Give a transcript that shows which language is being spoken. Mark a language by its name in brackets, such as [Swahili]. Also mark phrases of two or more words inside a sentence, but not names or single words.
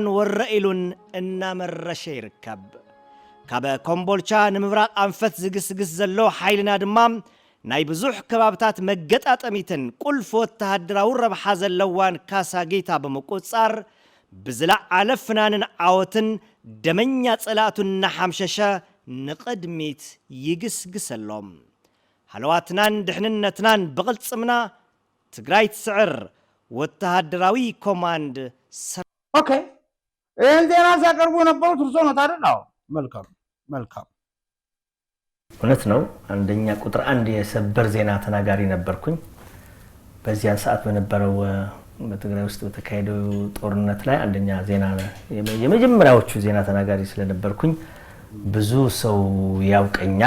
[Tigrinya] ወረኢሉን እናመረሸ ይርከብ ካበ ኮምቦልቻ ንምብራቅ አንፈት ዝግስግስ ዘሎ ኃይልና ድማ ናይ ብዙሕ ከባብታት መገጣጠሚትን ቁልፍ ወተሃደራዊ ረብሓ ዘለዋን ካሳጌታ በመቆጻር ብዝለዓለ ፍናንን ዓወትን ደመኛ ጸላቱን ናሐምሸሸ ንቅድሚት ይግስግሰሎም ሓለዋትናን ድሕንነትናን ብቕልጽምና ትግራይ ትስዕር ወተሃደራዊ ኮማንድ [Amharic] ኦኬ ይህን ዜና ሲያቀርቡ የነበሩት እርሶ ነው አይደል? አዎ መልካም እውነት ነው አንደኛ ቁጥር 1 የሰበር ዜና ተናጋሪ ነበርኩኝ በዚያን ሰዓት በነበረው በትግራይ ውስጥ በተካሄደው ጦርነት ላይ አንደኛ ዜና የመጀመሪያዎቹ ዜና ተናጋሪ ስለነበርኩኝ ብዙ ሰው ያውቀኛል